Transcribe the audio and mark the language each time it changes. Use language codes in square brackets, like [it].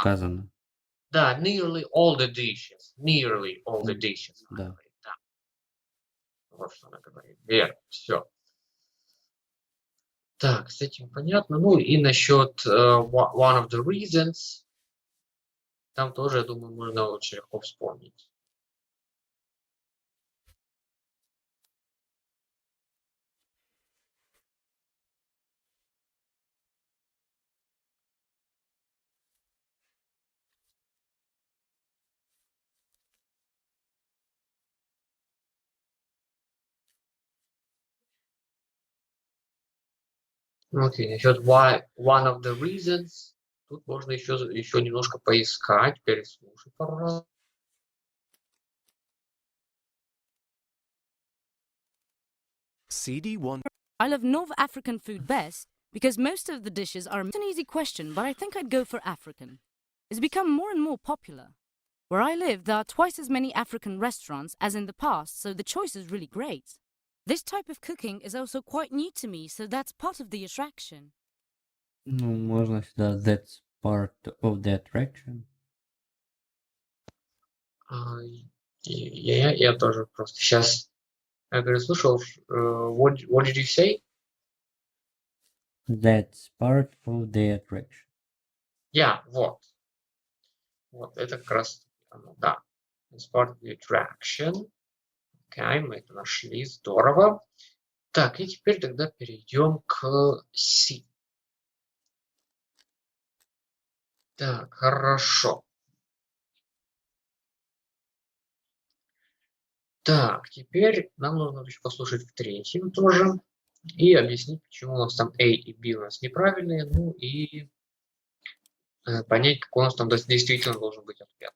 [ru] сказано. [en] Да, nearly all the dishes. Nearly all the dishes. [ru] Она Да. говорит, да. Вот что она говорит. Верно, все. Так, с этим понятно. Ну и насчет [en] one of the reasons. [ru] Там тоже, я думаю, можно очень легко вспомнить. Окей, насчет [en] why, one of the reasons. [ru] Тут можно еще немножко поискать, переслушать пару раз. CD1 [en] I love North African food best because most of the dishes are... It's an easy question, but I think I'd go for African. It's become more and more popular. Where I live, there are twice as many African restaurants as in the past, so the choice is really great. This type of cooking is also quite new to me, so that's part of the attraction. [ru] Ну, можно сюда [en] that's part of the attraction. [ru] Я тоже просто сейчас, я говорю, слушал, [en] what did you say? That's part of the attraction. [ru] Вот. Вот, это как раз оно, да. [en] It's part of the attraction. [ru] Окей, мы это нашли, здорово. Так, и теперь тогда перейдем к C. Так, хорошо. Так, теперь нам нужно еще послушать в третьем тоже и объяснить, почему у нас там A и B у нас неправильные, ну и понять, какой у нас там действительно должен быть ответ.